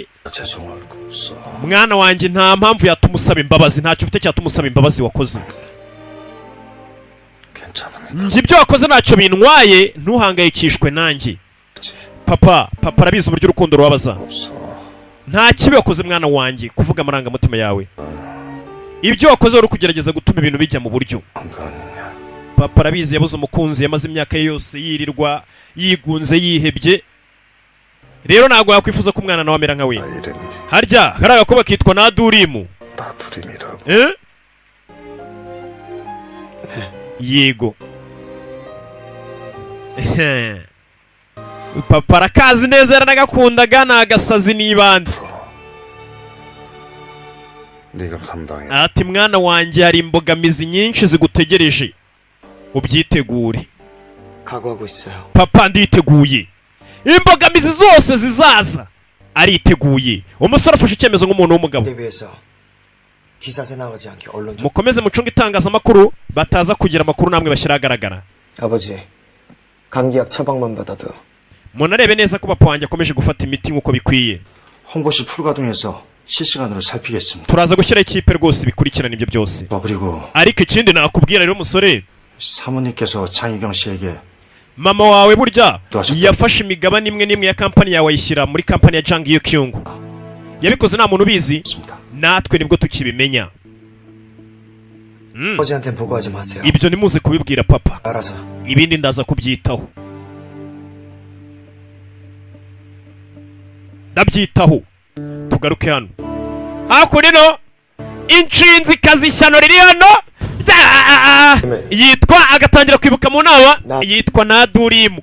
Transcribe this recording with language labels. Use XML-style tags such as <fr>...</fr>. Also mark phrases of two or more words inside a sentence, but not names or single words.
<ko>죄송할 거 없어.</ko> <rw>Mwana wanjye nta mpamvu yatuma usaba imbabazi. Ntacyo ufite cyatuma usaba imbabazi wakoze.</rw> <ko>괜찮으니까.</ko> <rw>Njye ibyo wakoze ntacyo bintwaye, ntuhangayikishwe nanjye. Papa arabizi uburyo urukundo rubabaza.</rw> <ko>없어.</ko> <rw>Nta kibi wakoze mwana wanjye kuvuga amarangamutima yawe. Ibyo wakoze wari kugerageza gutuma ibintu bijya mu buryo.</rw> <ko>안 가느냐.</ko> <rw>Papa arabizi yabuze umukunzi, yamaze imyaka ye yose yirirwa yigunze yihebye. Rero ntago yakwifuza ko umwana nawe amera nka we.</rw> <ko>이름이</ko> <rw>Harya hari agakoba kitwa Nadurimu.</rw> <ko>나두림이라고.</ko> <rw>Yego. Papa arakazi neza yaranagakundaga, nagasazi n'ibandi.</rw> <ko>네가 감당해.</ko> <rw>Ati mwana wanjye hari imbogamizi nyinshi zigutegereje. Ubyitegure.</rw> <ko>각오하고 있어요.</ko> <rw>Papa nditeguye. Imbogamizi zose zizaza ariteguye. Umusore afashe icyemezo nk'umuntu w'umugabo.</rw> <ko>TV에서 기사에 나가지 않게 언론 좀.</ko> <rw>Mukomeze mucunga itangazamakuru bataza kugira amakuru namwe bashyira ahagaragara.</rw> <ko>아버지, 감기약 처방만 받아도</ko> <rw>Munarebe neza ko papa wanjye akomeje gufata imiti nk'uko bikwiye.</rw> <ko>홍보실 풀가동해서 실시간으로 살피겠습니다.</ko> <rw>Turaza gushyira ikipe rwose bikurikirana ibyo byose.</rw> <ko>그리고</ko> <rw>Ariko ikindi nakubwira rero musore,</rw> <ko>사모님께서 장희경 씨에게</ko> <rw>mama wawe burya Twashaka- yafashe imigabane imwe n'imwe ya kampani yawe ayishyira muri kampani ya Jang Yukyung. Yabikoze nta muntu ubizi,</rw> <ko>있습니다.</ko> <rw>natwe nibwo tukibimenya.</rw> <ko>아버지한테 보고하지 마세요.</ko> <rw>Ibyo nimuze kubibwira papa,</rw> <ko>알아서.</ko> <rw>ibindi ndaza kubyitaho. Ndabyitaho. Tugaruke hano. Hakurino inshinzi kazishyano riri hano. Yitwa agatangira kwibuka mu nama, yitwa Nadurimu.</rw>